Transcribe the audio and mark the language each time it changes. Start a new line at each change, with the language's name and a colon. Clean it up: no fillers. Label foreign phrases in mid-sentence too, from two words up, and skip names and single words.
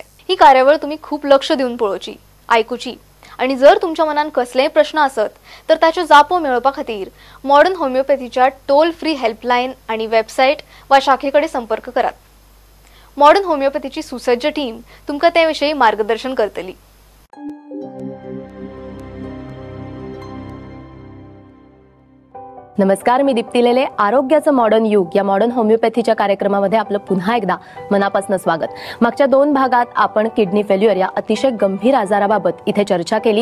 Konkani: ही कार्यावळ तुमी खूप लक्ष दिवन पळोवची, आयकुची आणि जर तुमच्या मनान कसलेय प्रश्न आसत तर ताच्यो जापो मेळोवपा खातीर मॉडर्न होमिओपॅथीच्या टोल फ्री हेल्पलायन आणि वेबसायट वा शाखेकडे संपर्क करात. मॉडर्न होमिओपॅथीची सुसज्ज टीम तुमकां ते विशयी मार्गदर्शन करतली.
Marathi: नमस्कार, मी दीप्ती लेले. आरोग्याचं मॉडर्न युग या मॉडर्न होमिओपॅथीच्या कार्यक्रमामध्ये आपलं पुन्हा एकदा मनापासून स्वागत. मागच्या 2 भागात आपण किडनी फेल्युअर या अतिशय गंभीर आजाराबाबत इथे चर्चा केली.